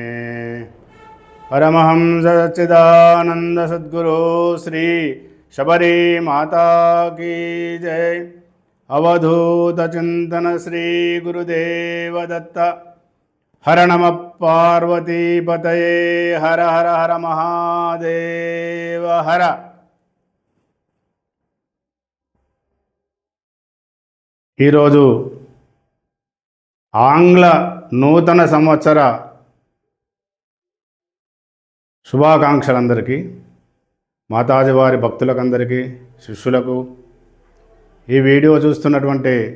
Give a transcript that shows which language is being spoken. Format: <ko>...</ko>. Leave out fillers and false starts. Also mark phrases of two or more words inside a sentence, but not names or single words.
<hi>परमहंस सच्चिदानंद सद्गुरु श्री शबरी माता की जय।</hi> <sa>अवधूत चिंतन श्री गुरुदेव दत्त। हर नम पार्वतीपतये हर हर हर महादेव हर।</sa> <te>ఈరోజు ఆంగ్ల నూతన సంవత్సర శుభాకాంక్షలందరికీ, మాతాజీ వారి భక్తులకందరికీ, శిష్యులకు, ఈ వీడియో చూస్తున్నటువంటి</te>